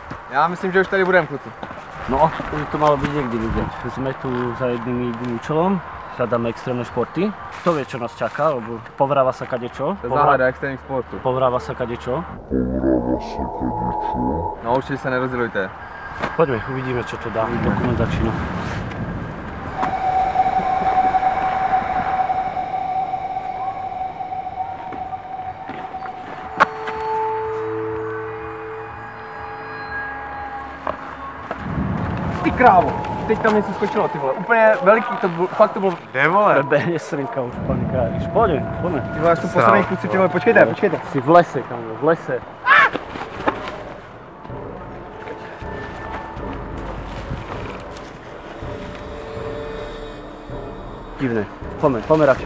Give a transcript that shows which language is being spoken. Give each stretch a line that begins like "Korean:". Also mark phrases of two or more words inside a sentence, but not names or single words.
Czech: Já myslím, že už tady budeme, kluci.
Slovak: No, už to malo byť niekdy vidieť. Sme tu za jedným účelom, hľadáme extrémne športy. Kto vie, čo nás čaká, lebo povráva sa kadečo.
Czech: To je záhada extrémních sportů.
Slovak: Povráva sa kadečo. No určite sa nerozdělujte. Poďme, uvidíme, čo to dá. Dokument začína.
Czech: Ty krávo, teď tam něco skočilo, ty vole, úplně veliký, to bylo, fakt to bylo. Kde vole?
Slovak: Bebehne srnka už panikáriš, poďme.
Czech: Ty vole, jsou poslední kluci, ty vole, počkejte.
Slovak: Si v lese, kamo, v lese. Divné, poďme radšej.